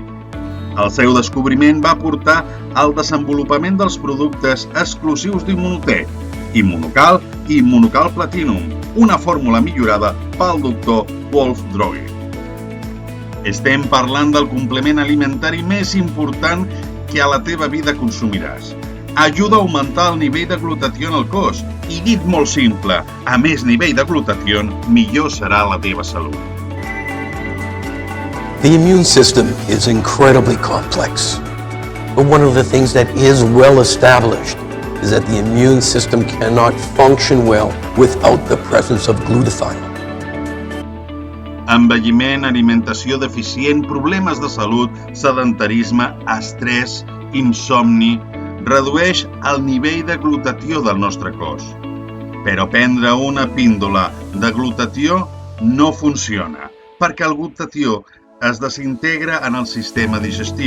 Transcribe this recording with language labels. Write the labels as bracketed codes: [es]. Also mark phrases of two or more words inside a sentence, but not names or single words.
[ca] El seu descobriment va portar al desenvolupament dels productes exclusius d'Immunotec, Immunocal i Immunocal Platinum, una fórmula millorada pel doctor Wolf Droge. Estem parlant del complement alimentari més important que a la teva vida consumiràs. Ajuda a augmentar el nivell de glutatió en el cos i, dit molt simple, a més nivell de glutatió, millor serà la teva salut. [en] The immune system is incredibly complex, but one of the things that is well established is that the immune system cannot function well without the presence of glutathione. [ca] Envelliment, alimentació deficient, problemes de salut, sedentarisme, estrès, insomni, redueix el nivell de glutatió del nostre cos. Però prendre una píndola de glutatió no funciona, perquè el glutatió es desintegra en el sistema digestiu.